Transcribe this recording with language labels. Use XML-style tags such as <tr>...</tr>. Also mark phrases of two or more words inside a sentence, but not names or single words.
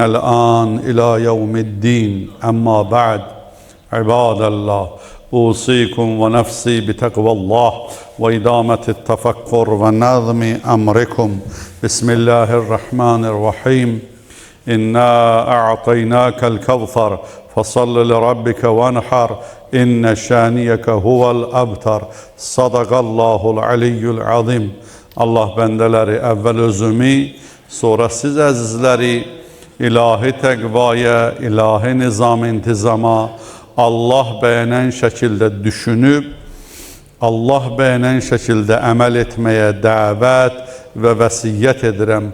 <ar>الآن إلى يوم الدين أما بعد عباد الله أوصيكم ونفسي بتقوى الله وإدامة التفكر ونظم أمركم بسم الله الرحمن الرحيم إنا أعطيناك الكوثر فصل لربك وانحر إن شانيك هو الأبتر صدق الله العلي العظيم.</ar> <az>Allah bendeleri evvel özümü, sonra siz əzizləri ilahi təqvaya, ilahi nizam intizama, Allah bəyənən şəkildə düşünüb, Allah bəyənən şəkildə əməl etməyə dəvət və vəsiyyət edirəm.</az>